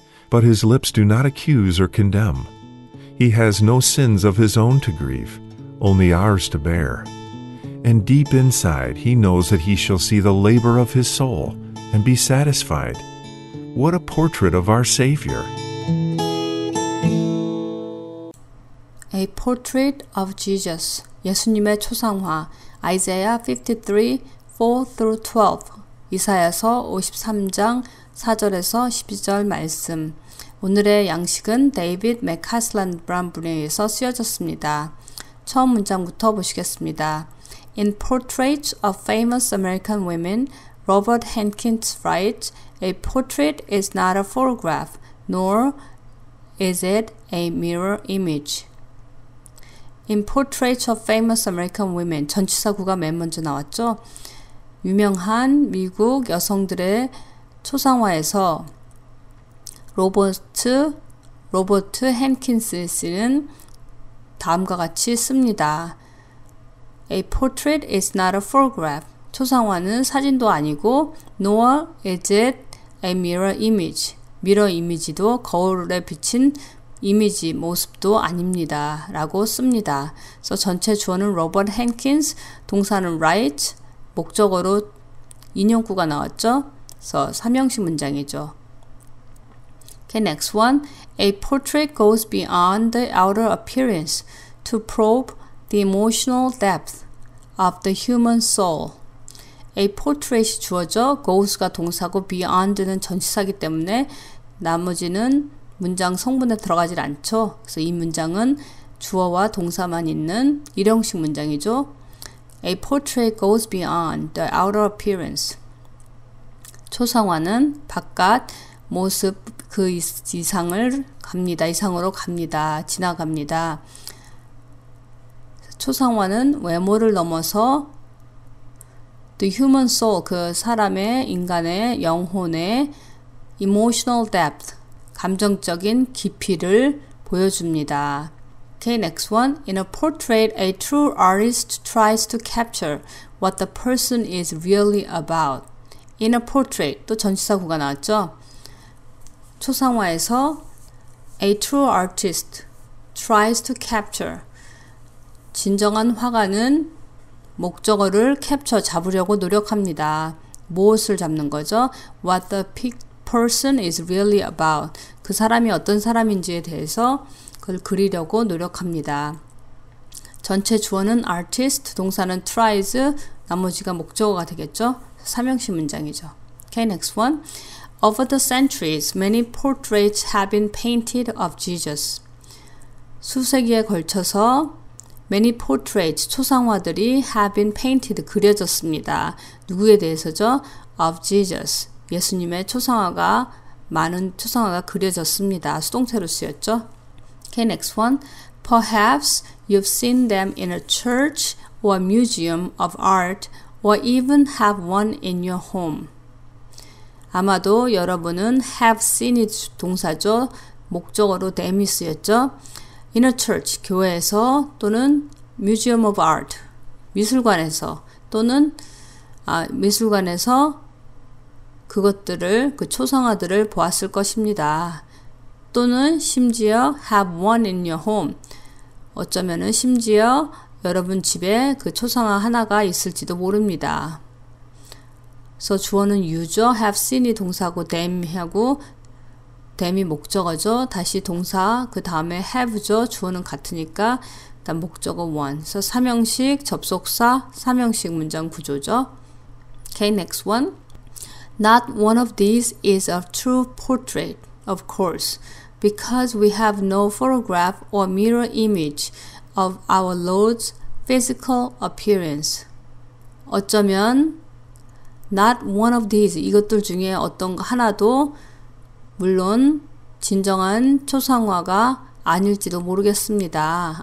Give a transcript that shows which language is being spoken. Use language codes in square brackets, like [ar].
[en] But his lips do not accuse or condemn. He has no sins of his own to grieve, only ours to bear. And deep inside he knows that he shall see the labor of his soul and be satisfied. What a portrait of our Savior! A Portrait of Jesus, [ko] 예수님의 초상화, Isaiah 53, 4-12, 이사야서 53장 4절에서 12절 말씀. 오늘의 양식은 데이빗 맥카슬란 브라운분에 의해서 쓰여졌습니다. 처음 문장부터 보시겠습니다. [en] In Portraits of Famous American Women, Robert Henkes writes, "A portrait is not a photograph, nor is it a mirror image." In Portraits of Famous American Women, [ko] 전치사구가 맨 먼저 나왔죠. 유명한 미국 여성들의 초상화에서 로버트 헨킨스는 다음과 같이 씁니다. [en] A portrait is not a photograph. [ko] 초상화는 사진도 아니고 [en] nor is it a mirror image. [ko] 미러 이미지도 거울에 비친 이미지, 모습도 아닙니다. 라고 씁니다. 그래서 전체 주어는 로버트 헨킨스, 동사는 write, 목적어로 인용구가 나왔죠. 그래서 삼형식 문장이죠. [en] Okay, next one. A portrait goes beyond the outer appearance to probe the emotional depth of the human soul. [ko] A portrait이 주어져, goes가 동사고 beyond는 전치사이기 때문에 나머지는 문장 성분에 들어가질 않죠. 그래서 이 문장은 주어와 동사만 있는 일형식 문장이죠. [en] A portrait goes beyond the outer appearance. [ko] 초상화는 바깥 모습 그 이상을 갑니다. 이상으로 갑니다. 지나갑니다. 초상화는 외모를 넘어서 [en] the human soul, [ko] 그 사람의, 인간의 영혼의 [en] emotional depth, [ko] 감정적인 깊이를 보여줍니다. [en] Okay, next one. In a portrait, a true artist tries to capture what the person is really about. In a portrait, [ko] 또 전치사구가 나왔죠. 초상화에서 [en] a true artist tries to capture. [ko] 진정한 화가는 목적어를 캡처, 잡으려고 노력합니다. 무엇을 잡는 거죠? [en] What the person is really about. [ko] 그 사람이 어떤 사람인지에 대해서 그걸 그리려고 노력합니다. 전체 주어는 artist, 동사는 tries, 나머지가 목적어가 되겠죠? 삼형식 문장이죠. [en] Okay, next one. Over the centuries, many portraits have been painted of Jesus. [ko] 수세기에 걸쳐서 [en] many portraits, [ko] 초상화들이 [en] have been painted, [ko] 그려졌습니다. 누구에 대해서죠? [en] Of Jesus. [ko] 예수님의 초상화가, 많은 초상화가 그려졌습니다. 수동태로 쓰였죠. [en] Okay, next one. Perhaps you've seen them in a church or a museum of art or even have one in your home. [ko] 아마도 여러분은 [en] have seen [ko] it 동사죠. 목적어로 them이 쓰였죠. [en] In a church, [ko] 교회에서 또는 [en] museum of art, [ko] 미술관에서 또는 미술관에서 그것들을 그 초상화들을 보았을 것입니다. 또는 심지어 [en] have one in your home. [ko] 어쩌면은 심지어 여러분 집에 그 초상화 하나가 있을지도 모릅니다. 그래서 주어는 you죠. have seen이 동사고 them하고 them이 목적어죠. 다시 동사 그 다음에 have죠. 주어는 같으니까 일단 목적어 one. 그래서 삼형식 접속사 삼형식 문장 구조죠. [en] Okay, next one. Not one of these is a true portrait, of course, because we have no photograph or mirror image of our Lord's physical appearance. [ko] 어쩌면 [en] not one of these, [ko] 이것들 중에 어떤 거 하나도 물론 진정한 초상화가 아닐지도 모르겠습니다.